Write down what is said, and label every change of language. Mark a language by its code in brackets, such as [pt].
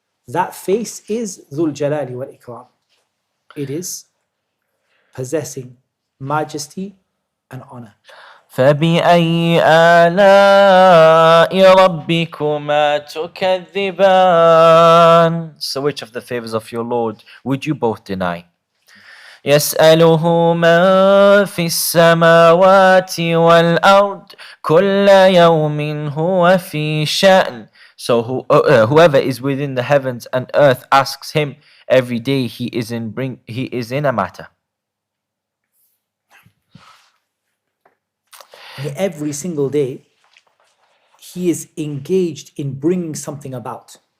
[en] That face is [ar] ذُو الْجَلَالِ وَالْإِكْرَامِ. [en] It is possessing majesty and honor. [ar] فبأي آلاء ربكما تكذبان. [en] So which of the favors of your Lord would you both deny? [ar] يسأله من في السماوات والأرض كل يوم هو في شأن. [en] So whoever is within the heavens and earth asks him every day. He is in a matter. Every single day, he is engaged in bringing something about.